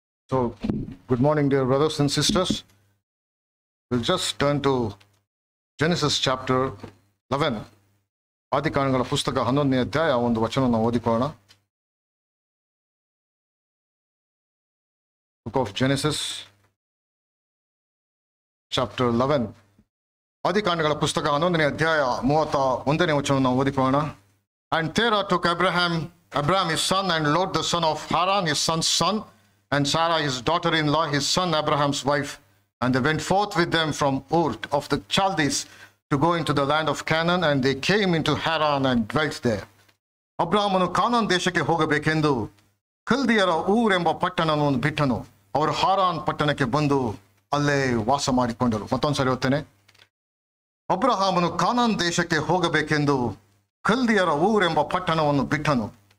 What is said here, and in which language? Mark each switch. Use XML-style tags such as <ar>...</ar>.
<en>So, good morning, dear brothers and sisters. We'll just turn to Genesis chapter 11.</en> <kn>ಆದಿಕಾಂಡಗಳ ಪುಸ್ತಕ 11ನೇ ಅಧ್ಯಾಯ ಒಂದು ವಚನವನ್ನು ಓದಿಕೊಳ್ಳೋಣ.</kn> <en>Book of Genesis chapter 11.</en> <kn>ಆದಿಕಾಂಡಗಳ ಪುಸ್ತಕ 11ನೇ ಅಧ್ಯಾಯ 31ನೇ ವಚನವನ್ನು ಓದಿಕೊಳ್ಳೋಣ.</kn> <en>And Terah took Abraham his son, and Lot the son of Haran his son's son, and Sarah his daughter-in-law, his son Abraham's wife, and they went forth with them from Ur of the Chaldees to go into the land of Canaan, and they came into Haran and dwelt there.</en> <kn>ಅಬ್ರಾಮನು ಕಾನಾನ್ ದೇಶಕ್ಕೆ ಹೋಗಬೇಕೆಂದು ಕಲ್ದಿಯರ ಊರ್ ಎಂಬ ಪಟ್ಟಣವನ್ನು ಬಿಟ್ಟನು. ಅವರು Haran ಪಟ್ಟಣಕ್ಕೆ ಬಂದು ಅಲ್ಲೇ ವಾಸ ಮಾಡಿಕೊಂಡರು. ಮತ್ತೊಂದ್ಸರಿ ಓದ್ತೇನೆ. ಅಬ್ರಹಾಮನು ಕಾನಾನ್ ದೇಶಕ್ಕೆ ಹೋಗಬೇಕೆಂದು ಕಲ್ದಿಯರ ಊರ್ ಎಂಬ ಪಟ್ಟಣವನ್ನು ಬಿಟ್ಟನು.</kn>